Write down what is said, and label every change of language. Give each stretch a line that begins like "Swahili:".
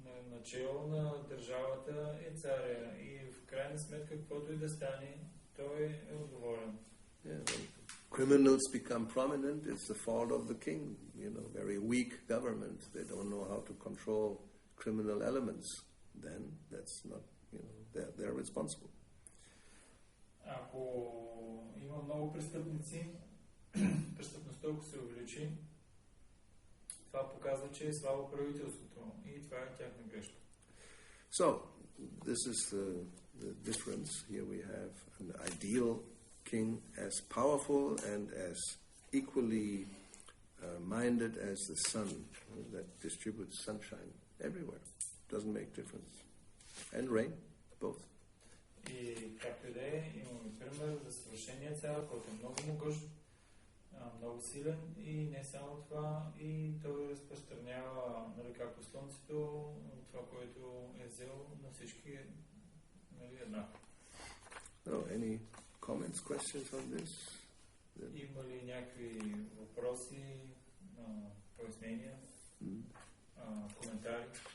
Bulgarian: начало на държавата е царя и в крайна сметка, каквото и да стане, той е отговорен.
English: Yeah, criminals become prominent, it's the fault of the king. Very weak government. They don't know how to control criminal elements. Then that's not, they're responsible.
Bulgarian: Ако има много престъпници, престъпността ако се увеличи, това показва, че е слабо правителството и това е тяхна грешка.
English: So, this is the difference. Here we have an ideal king as powerful and as equally minded as the sun that distributes sunshine everywhere. Doesn't make difference. And rain, both.
Bulgarian: И както и да е, имаме пример за съвършения цар, който е много могъщ, много силен и не само това, и той разпространява, както слънцето, това, което е взел на всички еднакво.
English: Any comments, questions on this?
Bulgarian: Има ли някакви въпроси, пояснения, коментари?